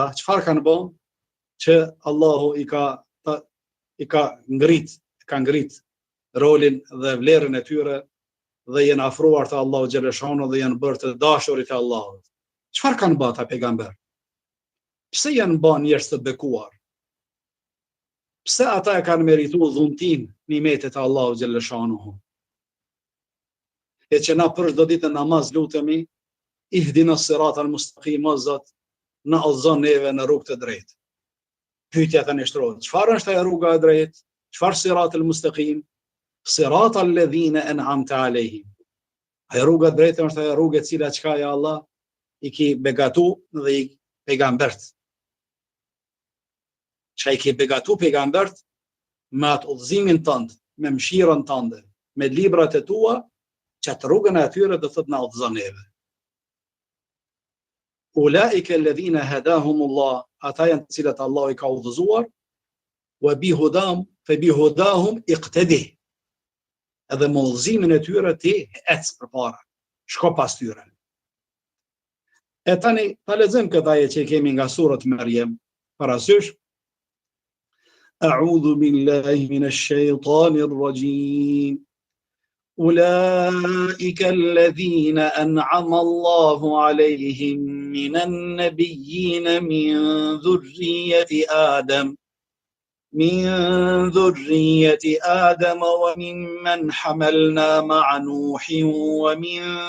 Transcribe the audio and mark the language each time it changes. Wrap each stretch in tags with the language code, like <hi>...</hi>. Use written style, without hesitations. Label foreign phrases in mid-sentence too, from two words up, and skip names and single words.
<sq>Çfarë kanë bë që Allahu i ka ngrit rolin dhe vlerën e tyre dhe janë afruar te</sq> <ar>Allahu xhaleshano</ar> <sq>dhe janë bërë të dashurit e Allahut. Çfarë kanë bë ata pejgamber? Pse janë bën njerëz të bekuar? Pse ata e kanë merituar dhuntin nimetet e</sq> <ar>Allahu xhaleshano?</ar> <sq>E që na për çdo ditë namaz lutemi,</sq> <ar>اهدنا الصراط المستقيم,</ar> <sq>o Zot, na udhëzon neve në rrugë të drejtë. Pyetja tani shtrohet, çfarë është ajo rruga e drejtë?</sq> <ar>Çfarë الصراط المستقيم؟ صراط الذين أنعمت عليهم.</ar> <sq>Ajo rruga e drejtë është ajo rrugë e cila çka ja Allah i ki begatu dhe i pejgambert. Që i ki begatu pejgambert me atë udhëzimin tënd, me mëshirën tënde, me librat e tua, që atë rrugën e atyre do thotë na udhëzon neve.</sq> <ar>أولئك الذين هداهم الله,</ar> <sq>ata janë të cilët Allah i ka udhëzuar,</sq> <ar>وبهداهم اقتده.</ar> <sq>Edhe me udhëzimin e tyre ti ec përpara, shko pas tyre. E tani ta lexojmë këtë ajet që kemi nga surat Maryam, parasysh.</sq> <ar>أعوذ بالله من الشيطان الرجيم. أولئك الذين أنعم الله عليهم من النبيين من ذرية آدم وممن حملنا مع نوح ومن</ar>